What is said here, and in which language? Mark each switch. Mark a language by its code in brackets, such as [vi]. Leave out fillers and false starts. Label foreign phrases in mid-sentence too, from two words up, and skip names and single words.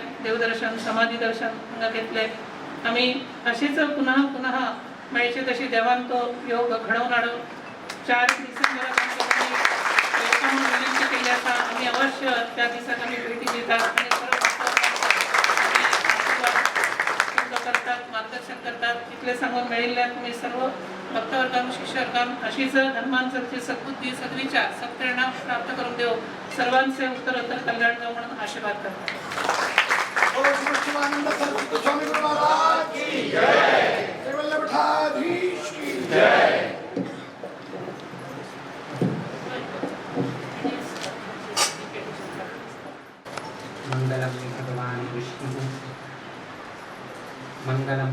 [kok] देवदर्शन समाधी दर्शन हांगा घेतले. आमी अशीच पुनः पुनः मेळचे तशी देवान तो योग घडवून हाडून 4 डिसेंबराक आमची विनंती केली आसा. आमी अवश्य त्या दिसाक आमी भेटी दितात आनी करतात, मार्गदर्शन करतात. इतले सांगून मेळिल्ल्या तुम्ही सर्व भक्तवर्गांक शिष्यवर्गांक अशीच धर्मांतरची सद्बुद्धी सद्विचार सत्प्रेरणा प्राप्त करून देव सर्वांचे उत्तरोत्तर कल्याण जावं म्हणून आशीर्वाद करतात. [sa] मंगलम भगवान विष्णु मंगलम